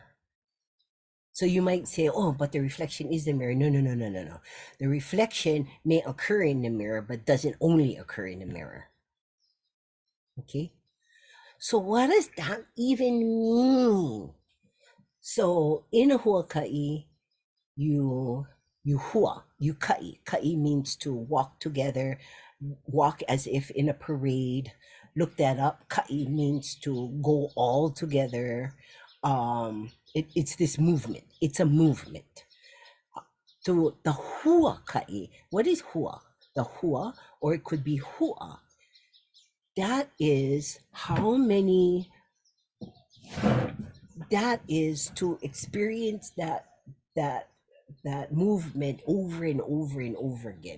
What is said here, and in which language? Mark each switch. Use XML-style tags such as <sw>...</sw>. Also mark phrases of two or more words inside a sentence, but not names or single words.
<en>So you might say, oh, but the reflection is the mirror. No, no, no, no, no, no. The reflection may occur in the mirror, but doesn't only occur in the mirror. Okay? So what does that even mean? So in a huakaʻi, you hua, you kaʻi. Kaʻi means to walk together, walk as if in a parade. Look that up. Kaʻi means to go all together. It's this movement. It's a movement. To the</en> <haw>hua kaʻi.</haw> <en>What is hua? The hua, or it could be hua. That is how many. That is to experience that movement over and over and over again.</en>